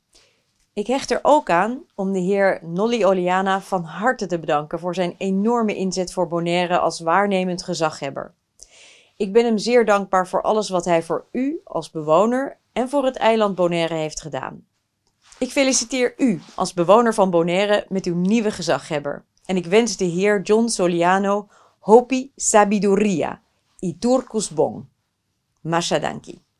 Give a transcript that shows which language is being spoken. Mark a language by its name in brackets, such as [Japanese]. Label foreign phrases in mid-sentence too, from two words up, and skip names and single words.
[Dutch] Ik hecht er ook aan om de heer Nolly Oliana van harte te bedanken voor zijn enorme inzet voor Bonaire als waarnemend gezaghebber. Ik ben hem zeer dankbaar voor alles wat hij voor u als bewoner en voor het eiland Bonaire heeft gedaan. Ik feliciteer u als bewoner van Bonaire met uw nieuwe gezaghebber. En ik wens de heer John Soliano [Papiamento] hopi sabiduria y turcus bon. Masha danki.